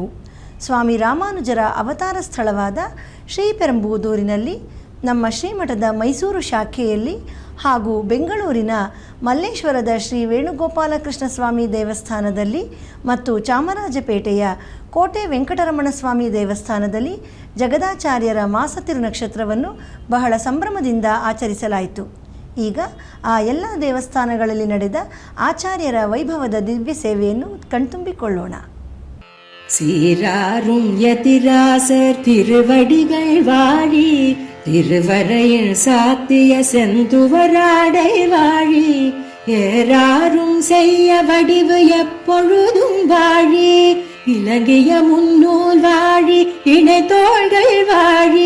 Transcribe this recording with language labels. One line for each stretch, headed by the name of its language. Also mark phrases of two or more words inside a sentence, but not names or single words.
Kannada: ಸ್ವಾಮಿ ರಾಮಾನುಜರ ಅವತಾರ ಸ್ಥಳವಾದ ಶ್ರೀಪೆರಂಬೂದೂರಿನಲ್ಲಿ, ನಮ್ಮ ಶ್ರೀಮಠದ ಮೈಸೂರು ಶಾಖೆಯಲ್ಲಿ ಹಾಗೂ ಬೆಂಗಳೂರಿನ ಮಲ್ಲೇಶ್ವರದ ಶ್ರೀ ವೇಣುಗೋಪಾಲಕೃಷ್ಣ ಸ್ವಾಮಿ ದೇವಸ್ಥಾನದಲ್ಲಿ ಮತ್ತು ಚಾಮರಾಜಪೇಟೆಯ ಕೋಟೆ ವೆಂಕಟರಮಣ ಸ್ವಾಮಿ ದೇವಸ್ಥಾನದಲ್ಲಿ ಜಗದಾಚಾರ್ಯರ ಮಾಸತಿರು ನಕ್ಷತ್ರವನ್ನು ಬಹಳ ಸಂಭ್ರಮದಿಂದ ಆಚರಿಸಲಾಯಿತು. ಈಗ ಆ ಎಲ್ಲ ದೇವಸ್ಥಾನಗಳಲ್ಲಿ ನಡೆದ ಆಚಾರ್ಯರ ವೈಭವದ ದಿವ್ಯ ಸೇವೆಯನ್ನು ಕಣ್ತುಂಬಿಕೊಳ್ಳೋಣ.
Tamil: சீராரும் யதிராசர் திருவடிகள் வாழி, திருவரையில் சாத்திய செந்துவராடை வாழி, ஏறாரும் செய்ய வடிவு எப்பொழுதும் வாழி, இலங்கிய முன்னூல் வாழி, இணை தோள்கள் வாழி,